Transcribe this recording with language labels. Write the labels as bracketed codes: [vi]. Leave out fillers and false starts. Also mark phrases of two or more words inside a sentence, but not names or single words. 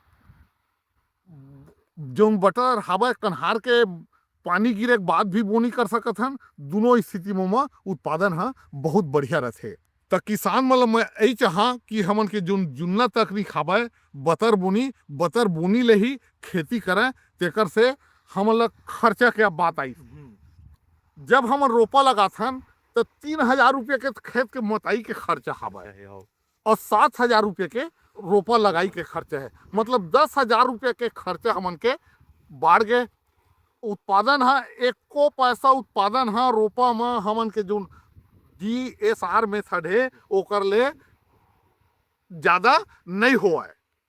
[hne] जो बटर हावे कन्हार के पानी गिरे के बाद भी बोनी कर सकत हन। दोनों स्थिति में उत्पादन है बहुत बढ़िया रहते। तो किसान मतलब मैं यही चाहा कि हमन के जो जुन्ना तकनीक हावे बतर बोनी ले ही खेती करें, तेकर से हमन ला खर्चा के अब बात आई। जब हम रोपा लगाथन तो 3,000 रुपये के खेत के मोटाई के खर्चा हावे और 7,000 रुपये के रोपा लगाई के खर्चा है, मतलब 10,000 रुपये के खर्चा हमन के बाढ़ गए। उत्पादन है एको पैसा उत्पादन है रोपा में हमन के जो डीएसआर मेथड है ओकर ले ज्यादा नहीं हुआ है।